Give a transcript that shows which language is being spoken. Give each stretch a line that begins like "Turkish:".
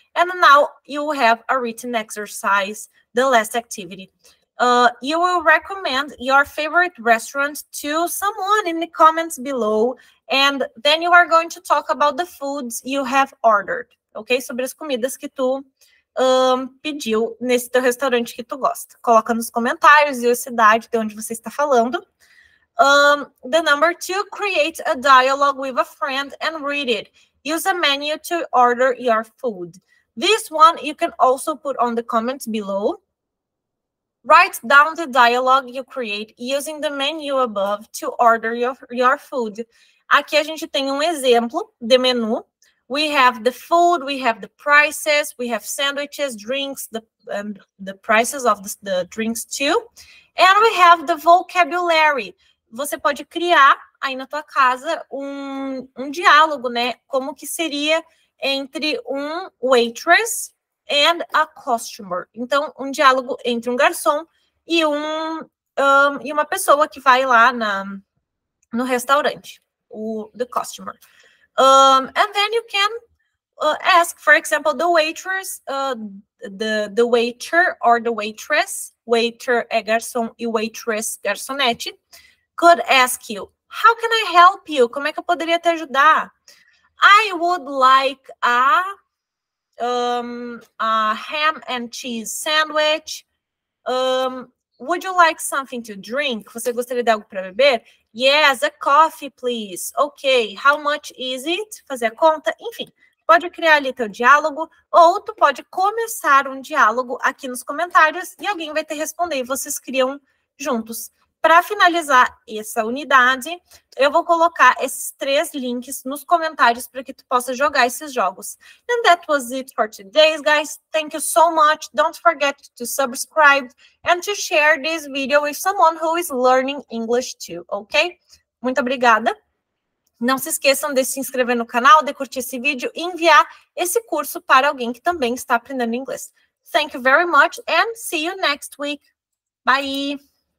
English: And now you have a written exercise, the last activity. You will recommend your favorite restaurant to someone in the comments below, and then you are going to talk about the foods you have ordered, ok?
Portuguese: Sobre as comidas que tu pediu nesse teu restaurante que tu gosta. Coloca nos comentários e a cidade de onde você está falando.
English: The number 2, create a dialogue with a friend and read it. Use a menu to order your food. This one you can also put on the comments below. Write down the dialogue you create using the menu above to order your food.
Portuguese: Aqui a gente tem exemplo de menu.
English: We have the food, we have the prices, we have sandwiches, drinks, the prices of the drinks too. And we have the vocabulary.
Portuguese: Você pode criar aí na tua casa um diálogo, né? Como que seria entre um
English: waitress and a customer.
Portuguese: Então, um diálogo entre um garçom e uma pessoa que vai lá no restaurante, the customer.
English: And then you can ask, for example, the waitress, the waiter or the waitress,
Portuguese: waiter é garçom e waitress, garçonete,
English: could ask you, how can I help you?
Portuguese: Como é que eu poderia te ajudar?
English: I would like a ham and cheese sandwich. Would you like something to drink?
Portuguese: Você gostaria de algo para beber?
English: Yes, a coffee, please. Ok, how much is it?
Portuguese: Fazer a conta, enfim. Pode criar ali teu diálogo, ou tu pode começar um diálogo aqui nos comentários e alguém vai te responder e vocês criam juntos. Para finalizar essa unidade, eu vou colocar esses 3 links nos comentários para que tu possa jogar esses jogos.
English: And that was it for today, guys. Thank you so much. Don't forget to subscribe and to share this video with someone who is learning English too, ok?
Portuguese: Muito obrigada. Não se esqueçam de se inscrever no canal, de curtir esse vídeo e enviar esse curso para alguém que também está aprendendo inglês.
English: Thank you very much and see you next week. Bye!